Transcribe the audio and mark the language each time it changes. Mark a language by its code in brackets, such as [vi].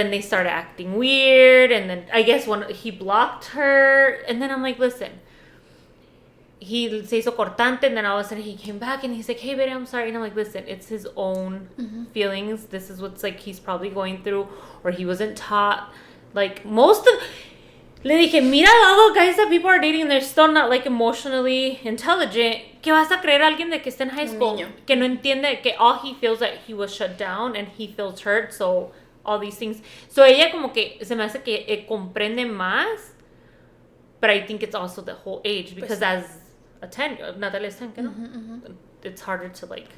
[en] Then they started acting weird, and then I guess he blocked her, and then I'm like, listen, he se hizo cortante, and then all of a sudden he came back and he's like, hey baby, I'm sorry. And I'm like, listen, it's his own feelings. This is what's like he's probably going through, or he wasn't taught. Like le dije, mira all the guys that people are dating, they're still not like emotionally intelligent. [es] ¿Qué vas a creer a alguien de que está en high school? [en] Que no entiende que all he feels that he was shut down and he feels hurt, so all these things. So ella como que se me hace que comprende más, but I think it's also the whole age, because as a 10, Natalia is 10, no? It's harder to like...